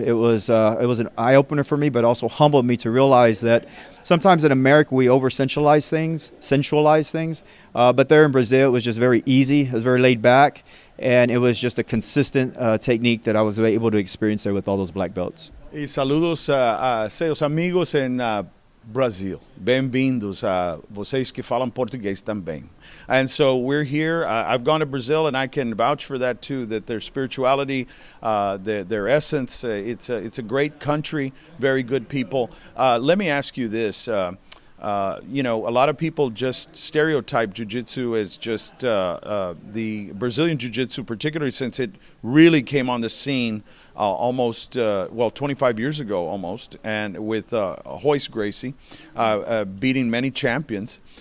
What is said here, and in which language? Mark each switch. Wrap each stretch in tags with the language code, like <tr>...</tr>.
<en>It was an eye-opener for me, but also humbled me to realize that sometimes in America we over-sensualize things, but there in Brazil it was just very easy, it was very laid back, and it was just a consistent technique that I was able to experience there with all those black belts.</en> <pt>E saludos a seus amigos em Brasil. Bem-vindos a vocês que falam português também.</pt> <en>And so we're here. I've gone to Brazil, and I can vouch for that too. That their spirituality, their essence, it's a great country, very good people. Let me ask you this. A lot of people just stereotype jiu-jitsu as just the Brazilian jiu-jitsu, particularly since it really came on the scene almost 25 years ago almost, and with Royce Gracie beating many champions.</en>